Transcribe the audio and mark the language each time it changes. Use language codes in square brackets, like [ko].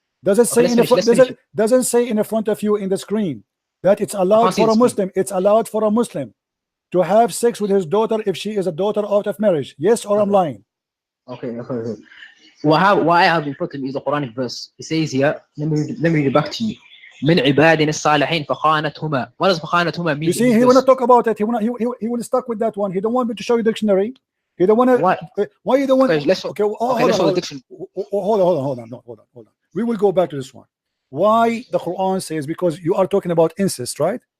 [en] Does it say doesn't say in the front of you in the screen that it's allowed for a Muslim? It's allowed for a Muslim to have sex with his daughter if she is a daughter out of marriage. Yes, or I'm lying? Okay. Why I have in front of me is a Quranic verse. It says here. Let me read it back to you. [ar] من عبادنا الصالحين فخانتهما. [en] What does فخانتهما mean? You see, he will not talk about it. He will stuck with that one. He don't want me to show you dictionary. He don't want to. Why you don't want? Okay, let's show the dictionary. Hold on. We will go back to this one. Why the Quran says, because you are talking about incest, right?